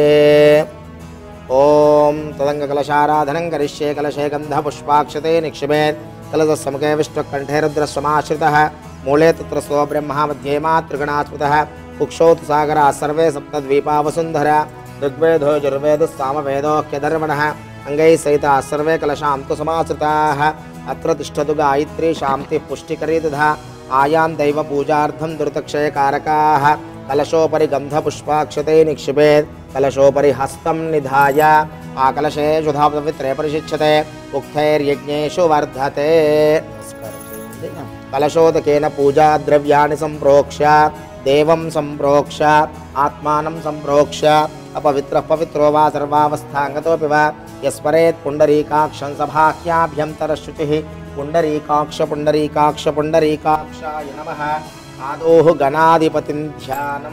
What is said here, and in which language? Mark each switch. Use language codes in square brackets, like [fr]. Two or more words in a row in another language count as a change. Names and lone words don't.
[sa] ఓం తదంగ కలశారాధనం కరిష్యే. కలశే గంధ పుష్పాక్షతే నిక్షిపేత్. కలశస్సముఖే విష్ణుకంఠే రుద్రస్వమాశ్రితః. మూలే తత్ర స్థో బ్రహ్మ మధ్యే మాతృగణాస్మృతః. కుక్షౌ తు సాగరా సర్వే సప్తద్వీపా వసుంధరా. ఋగ్వేదో యజుర్వేద సామవేదోऽఖ్యధర్మణः. अंगैः सहिताः सर्वे कलशां तु समाश्रिताः. अत्र तिष्ठतु गायत्री शान्तिः पुष्टिकरी तथा. आयां दैवपूजार्थं दुरितक्षयकारकाः. कलशोपरि गन्धपुष्पाक्षते निक्षिपेत्. कलशोपरि हस्तं निधाय आकलशे शुधा पवित्रे परिशिच्यते. उक्तैर्यज्ञेषु वर्धते. कलशोदकेन पूजाद्रव्याणि सम्प्रोक्ष्य దేవం సంప్రోక్ష ఆత్మానం సంప్రోక్ష అపవిత్ర పవిత్రో వా సర్వావస్థాంగతోపి వా యస్మరేత్ పుండరీకాక్షం సభాహ్యాభ్యంతర శుచి పుండరీకాక్ష పుండరీకాక్ష పుండరీకాక్షాయ నమః. ఆదోః గణాధిపతిం ధ్యానం.